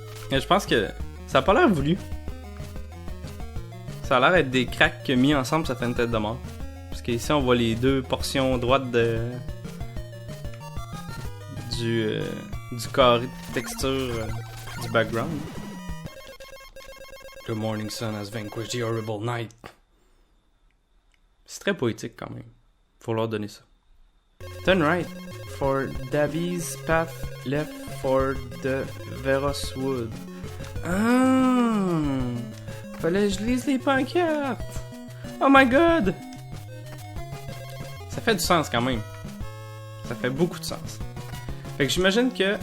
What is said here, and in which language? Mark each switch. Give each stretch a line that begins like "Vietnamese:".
French: Mais je pense que ça a pas l'air voulu. Ça a l'air d'être des cracks mis ensemble, ça fait une tête de mort. Parce qu'ici on voit les deux portions droites du carré de texture du background.
English: The morning sun has vanquished the horrible night.
French: C'est très poétique quand même. Faut leur donner ça.
English: Turn right for Davy's Path, left for the Veroswood.
French: Ah! Fallait que je lise les pancartes!
English: Oh my god!
French: Ça fait du sens quand même. Ça fait beaucoup de sens. Fait que j'imagine que...